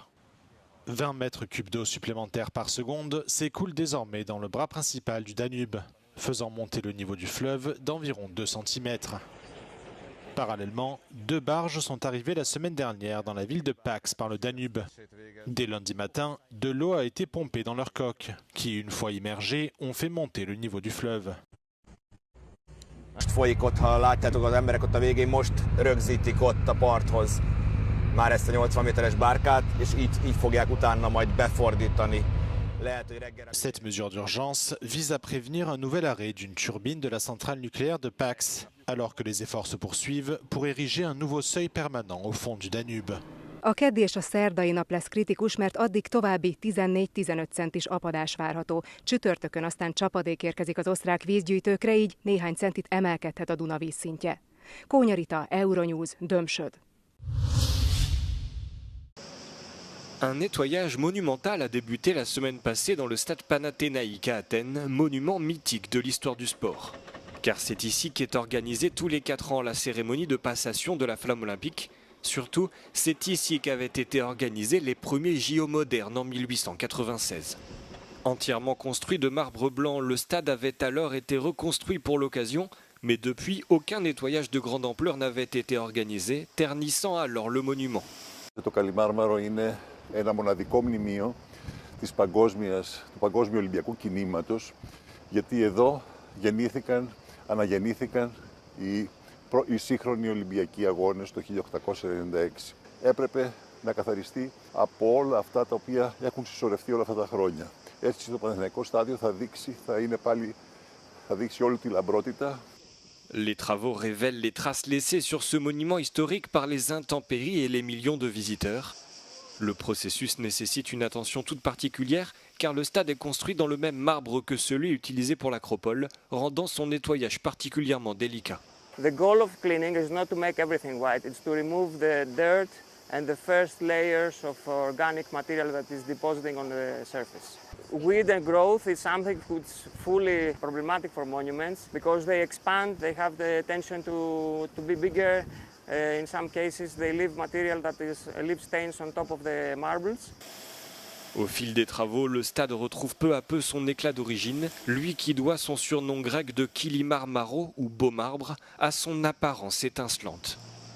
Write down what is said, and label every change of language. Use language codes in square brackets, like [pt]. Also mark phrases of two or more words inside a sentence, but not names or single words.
[fr] 20 mètres cubes d'eau supplémentaires par seconde s'écoulent désormais dans le bras principal du Danube, faisant monter le niveau du fleuve d'environ 2 cm. Parallèlement, 2 barges sont arrivées la semaine dernière dans la ville de Pax par le Danube. Dès lundi matin, de l'eau a été pompée dans leurs coques, qui, une fois immergées, ont fait monter le niveau du fleuve. [hu] Most folyik ott, ha látjátok az emberek ott a végén, most rögzítik ott a parthoz már ezt a 80 méteres bárkát, és így fogják utána majd befordítani. [fr] Cette mesure d'urgence vise à prévenir un nouvel arrêt d'une turbine de la centrale nucléaire de Pax, alors que les efforts se poursuivent pour ériger un nouveau seuil permanent au fond du Danube. [hu] A keddi és a szerdai nap lesz kritikus, mert addig további 14-15 centis apadás várható. Csütörtökön aztán csapadék érkezik az osztrák vízgyűjtőkre, így néhány centit emelkedhet a Duna vízszintje. Kónya Rita, Euronews, Domsod. [fr] Un nettoyage monumental a débuté la semaine passée dans le stade Panathénaïque à Athènes, monument mythique de l'histoire du sport. Car c'est ici qu'est organisée tous les 4 ans la cérémonie de passation de la flamme olympique. Surtout, c'est ici qu'avaient été organisés les premiers JO modernes en 1896. Entièrement construit de marbre blanc, le stade avait alors été reconstruit pour l'occasion, mais depuis, aucun nettoyage de grande ampleur n'avait été organisé, ternissant alors le monument. [el] Το Καλιμάρμαρο είναι ένα μοναδικό μνημείο του Παγκόσμιου Ολυμπιακού Κινήματος, γιατί εδώ αναγεννήθηκαν οι σύγχρονοι Ολυμπιακοί Αγώνες το 1896. Έπρεπε να καθαριστεί από όλα αυτά τα οποία έχουν συσσωρευτεί όλα αυτά τα χρόνια. Έτσι το Παναθηναϊκό στάδιο θα δείξει όλη τη λαμπρότητα. [fr] Les travaux révèlent les traces laissées sur ce monument historique par les intempéries et les millions de visiteurs. Le processus nécessite une attention toute particulière car le stade est construit dans le même marbre que celui utilisé pour l'Acropole, rendant son nettoyage particulièrement délicat. [en] The goal of cleaning is not to make everything white, it's to remove the dirt and the first layers of organic material that is depositing on the surface. Weed and growth is something which is fully problematic for monuments because they expand, they have the tension to be bigger. In some cases, they leave material that leave stains on top of the marbles. [fr] Au fil des travaux, le stade retrouve peu à peu son éclat d'origine, lui qui doit son surnom grec de Kilimar Maro ou beau marbre à son apparence étincelante.